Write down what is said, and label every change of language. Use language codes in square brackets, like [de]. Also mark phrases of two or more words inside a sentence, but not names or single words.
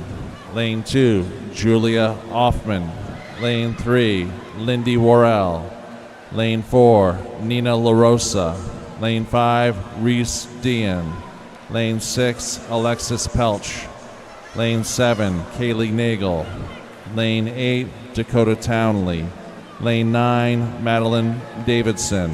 [en] Lane 2, Julia Offman. Lane 3, Lindy Worrell. Lane 4, Nina LaRosa. Lane 5, Reese Dean. Lane 6, Alexis Pelch. Lane 7, Kaylee Nagel. Lane 8, Dakota Townley. Lane 9, Madeline Davidson.